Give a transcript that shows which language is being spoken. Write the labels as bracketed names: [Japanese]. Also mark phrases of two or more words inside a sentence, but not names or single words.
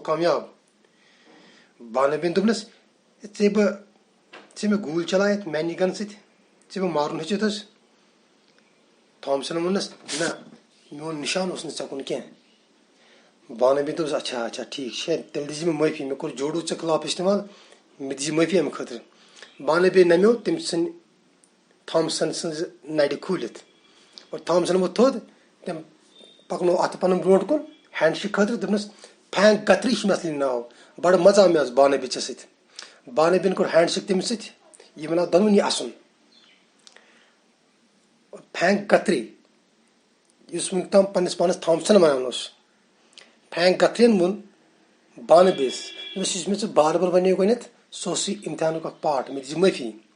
[Kashmiri] कामयाब बानबीन दोपनस ऐ मे गूल चलायत मैनी गन से मारन हचित थॉमसन वोनस ना मोन निशान कुन कह बानबी दोस अच्छा अच्छा ठीक तेल दी मे माफी मे कोर जोड़ू ऐ खिलाफ इस्तेमाल मे दी माफी अमे खतर बानबी नम्यो तम थॉमसन सज नड़ खूलित और थॉमसन वो थोद तम पकनो अत पन ब्रो कुन हैंडशेक खतर दोपनस फैंक गत्री मे असली नाव बड़ मजा मे बानबी ऐ सत बानबीन कोर हैंडशेक तम सह वन दोनवनी असन फैंक गत्री इस वन तम पन्नस पानस थॉमसन वन फैंक गथरियन वोन बानबीस मे बार बार वन गो सह इम्तिहान पार्ट मे दी माफी